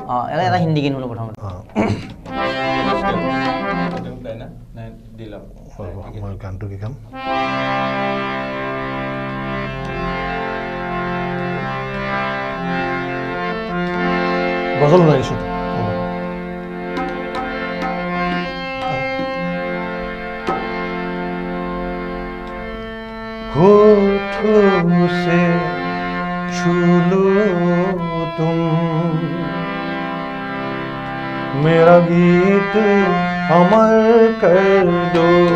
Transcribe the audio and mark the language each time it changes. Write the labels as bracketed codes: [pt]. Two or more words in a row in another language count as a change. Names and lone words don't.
[as] এটা হিন্দী গীত শুনো প্ৰথমতে মই গানটো কি গাম গজল শুনাইছোঁ [hi] होठों से छू लो तुम मेरा गीत अमर कर दो